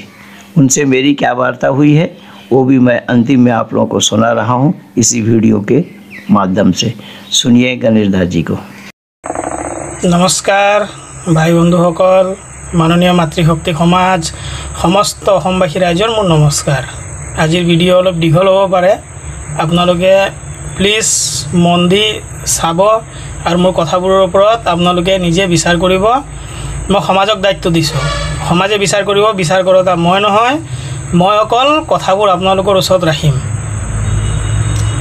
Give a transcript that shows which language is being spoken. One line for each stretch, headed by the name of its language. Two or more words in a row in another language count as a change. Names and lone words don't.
Hindi: उनसे मेरी क्या वार्ता हुई है वो भी मैं अंतिम में आप लोगों को सुना रहा हूँ इसी वीडियो के माध्यम से। सुनिए गणेश दास जी को।
Assamese: নমস্কাৰ ভাই বন্ধুসকল, মাননীয় মাতৃশক্তি সমাজ, সমস্ত অসমবাসী ৰাইজৰ মোৰ নমস্কাৰ। আজিৰ ভিডিঅ' অলপ দীঘল হ'ব পাৰে, আপোনালোকে প্লিজ মন দি চাব আৰু মোৰ কথাবোৰৰ ওপৰত আপোনালোকে নিজে বিচাৰ কৰিব। মই সমাজক দায়িত্ব দিছোঁ, সমাজে বিচাৰ কৰিব, বিচাৰ কৰোঁতা মই নহয়, মই অকল কথাবোৰ আপোনালোকৰ ওচৰত ৰাখিম।